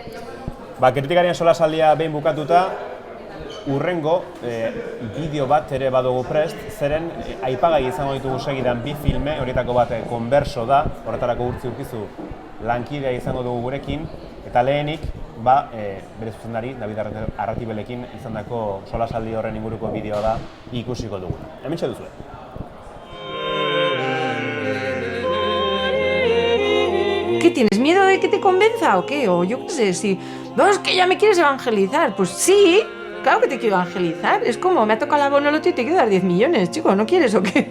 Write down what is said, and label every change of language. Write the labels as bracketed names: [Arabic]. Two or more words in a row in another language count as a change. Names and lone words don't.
[Basque] Kritikarien solasaldia behin bukatuta, urrengo bideo bat ere badugu prest, zeren aipagai izango ditugu segidan bi filme, horietako bat Konberso da, horretarako urtzi urkizu lankidea izango dugu gurekin, eta lehenik, bere zuzendari, David Arratibelekin izandako solasaldi horren inguruko bideoa da ikusiko duguna. Hementxe duzue. [Spanish] ¿Qué tienes miedo de que te convenza o qué? O yo qué sé, si... No, es que ya me quieres evangelizar. Pues sí, claro que te quiero evangelizar. Es como, me ha tocado la bonoloto y te quiero dar 10 millones, chico, ¿no quieres o qué?